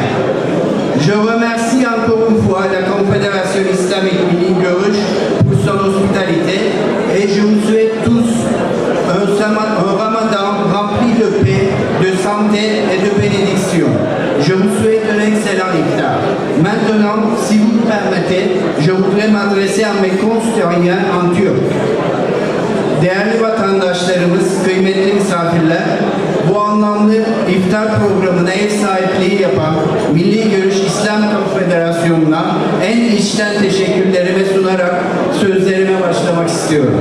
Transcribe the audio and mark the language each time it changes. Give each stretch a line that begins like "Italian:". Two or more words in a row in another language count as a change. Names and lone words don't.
French: Je remercie encore une fois la Confédération islamique Milli Görüş pour son hospitalité et je vous souhaite tous un Ramadan rempli de paix, de santé et de bénédiction. Je vous souhaite un excellent iftar. Maintenant, si vous me permettez, je voudrais m'adresser à mes concitoyens en turc.
Turkish: Değerli vatandaşlarımız, kıymetli misafirler, bu anlamlı iftar programına ev sahipliği yapan Milli Görüş İslam Konfederasyonu'na en içten teşekkürlerimi sunarak sözlerime başlamak istiyorum.